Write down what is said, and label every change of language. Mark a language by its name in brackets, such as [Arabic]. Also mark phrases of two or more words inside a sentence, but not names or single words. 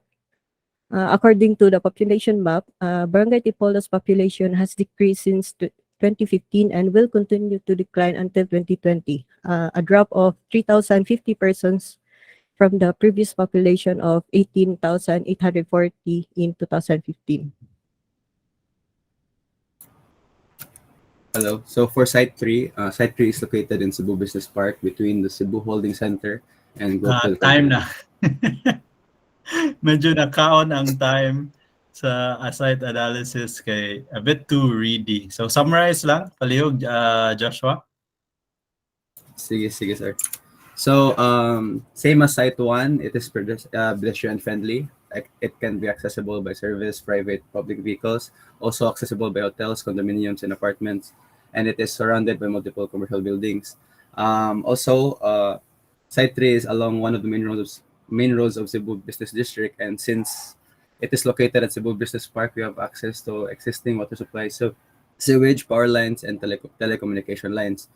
[English] According to the population map, Barangay Tipolo's population has decreased since 2015 and will continue to decline until 2020, a drop of 3,050 persons from the previous population of 18,840 in 2015. Hello. So for Site 3 is located in Cebu Business Park between the Cebu Holding Center and Global [Cebuano] Time na. [English] Company. [Cebuano] Medyo nakaon ang time sa site analysis kay [English] a bit too ready. [Cebuano] So summarize lang, palihog, Joshua. Sige, sir. [English] So, same as Site 1, it is pedestrian friendly. Like, it can be accessible by service, private, public vehicles, also accessible by hotels, condominiums, and apartments, and it is surrounded by multiple commercial buildings. Also, Site 3 is along one of the main roads of Cebu Business District, and since it is located at Cebu Business Park, we have access to existing water supply, so sewage, power lines, and telecommunication lines.